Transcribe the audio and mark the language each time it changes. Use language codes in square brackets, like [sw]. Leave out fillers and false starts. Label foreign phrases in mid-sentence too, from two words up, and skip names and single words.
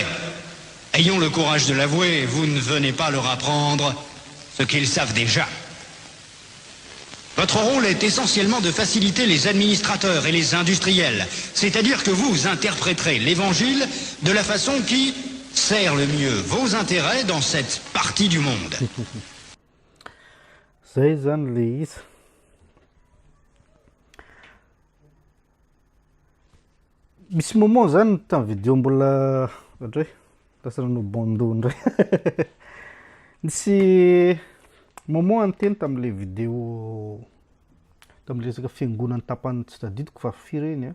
[fr] Ayons le courage de l'avouer, vous ne venez pas leur apprendre ce qu'ils savent déjà. Votre rôle est essentiellement de faciliter les administrateurs et les industriels, c'est-à-dire que vous interpréterez l'évangile de la façon qui sert le mieux vos intérêts dans cette partie du monde. [mg] Misy moment zany tamin'ny vidéo mbola ohatra hoe lasa nanobondo ndray. Nisy moment anteny tamin'ilay vidéo tamin'ilay resaka fiangonan'ny tapany tsy tadidiko fa firy reny a.